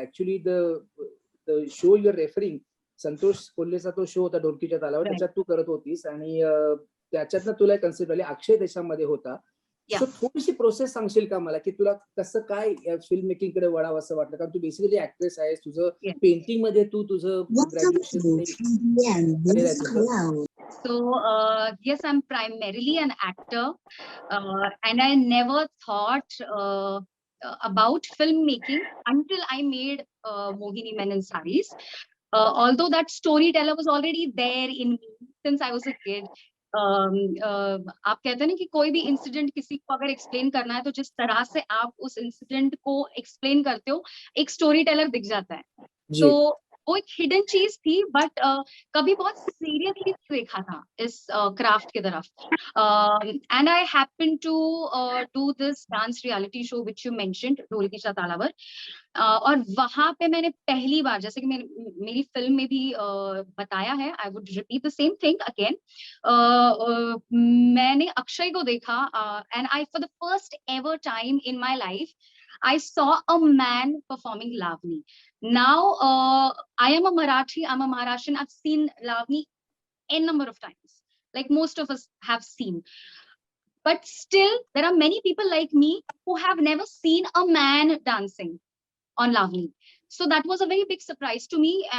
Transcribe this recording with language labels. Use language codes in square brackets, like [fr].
[en] actually the show you're referring, [mr] Santosh कोल्हेचा तो show होता ढोलकीच्या तालावर, त्याच्यात तू करत होतीस आणि त्याच्यातनं तुला कन्सेप्ट आली. अक्षय त्याच्यामध्ये होता. सो थोडीशी प्रोसेस सांगशील का मला की तुला कसं काय फिल्म मेकिंग कडे वळावं असं वाटलं? कारण तू बेसिकली ऍक्ट्रेस आहेस. तुझं पेंटिंग मध्ये तू तुझं graduation. [en] So, yes, I'm primarily an actor, and I never thought about filmmaking until I made Mohini Men in Saris. Although that storyteller was already there in me since I was a kid. [hi] आप कहते हैं ना कि कोई भी incident किसी को अगर एक्सप्लेन करना है तो जिस तरह से आप उस इंसिडेंट को एक्सप्लेन करते हो एक स्टोरी टेलर दिख जाता है. तो वो एक हिडन चीज थी, बट कभी बहुत सीरियसली देखा था इस क्राफ्ट की तरफ. [en] And I happen to do this dance reality show which you mentioned, ढोलकीच्या तालावर. [hi] और वहां पे मैंने पहली बार, जैसे कि मेरी फिल्म में भी बताया है, [en] I would repeat the same thing again. [hi] मैंने अक्षय को देखा [en] And I for the first ever time in my life I saw a man performing Lavani. Now, I am a Marathi, I'm a Maharashtrian. I've seen Lavani n number of times, like most of us have seen. But still, there are many people like me who have never seen a man dancing on Lavani. So that was a very big surprise to me.